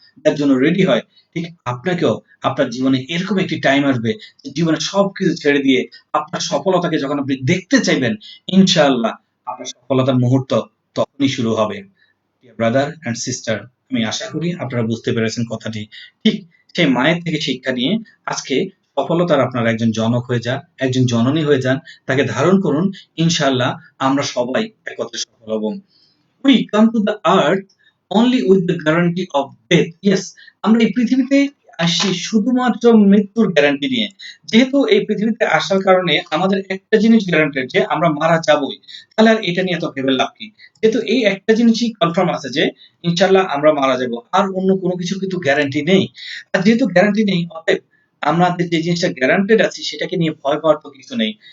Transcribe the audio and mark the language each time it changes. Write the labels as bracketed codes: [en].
[bn] দেওয়ার জন্য রেডি হয়, ঠিক আপনাকেও আপনার জীবনে এরকম একটি টাইম আসবে যে জীবনে সবকিছু ছেড়ে দিয়ে আপনার সফলতাকে যখন আপনি দেখতে চাইবেন, ইনশাআল্লাহ আপনার সফলতার মুহূর্ত তখনই শুরু হবে। [en] dear brother and sister, [bn] আমি আশা করি আপনারা বুঝতে পেরেছেন কথাটি। ঠিক সেই মায়ের থেকে শিক্ষা নিয়ে আজকে সফলতার আপনারা একজন জনক হয়ে যান, একজন জননী হয়ে যান, তাকে ধারণ করুন। ইনশাআল্লাহ আমরা সবাই একত্রে সফল হব। [en] We come to the earth only with the guarantee of death. [bn] Yes, আমরা এই পৃথিবীতে আসছি শুধুমাত্র মৃত্যুর গ্যারান্টি নিয়ে। যেহেতু এই পৃথিবীতে আসার কারণে আমাদের একটা জিনিস গ্যারান্টেড যে আমরা মারা যাবই। তাহলে আর এটা নিয়ে এত ভেবে লাভ কি? যেহেতু এই একটা জিনিসই কনফার্ম আছে যে ইনশাআল্লাহ আমরা মারা যাবো। আর অন্য কোনো কিছুর কিন্তু গ্যারান্টি নেই। আর যেহেতু গ্যারান্টি নেই, অতএব আমাদের যে জিনিসটা গ্যারান্টেড আছে সেটাকে নিয়ে ভয় পাওয়ার তো কিছু নেই।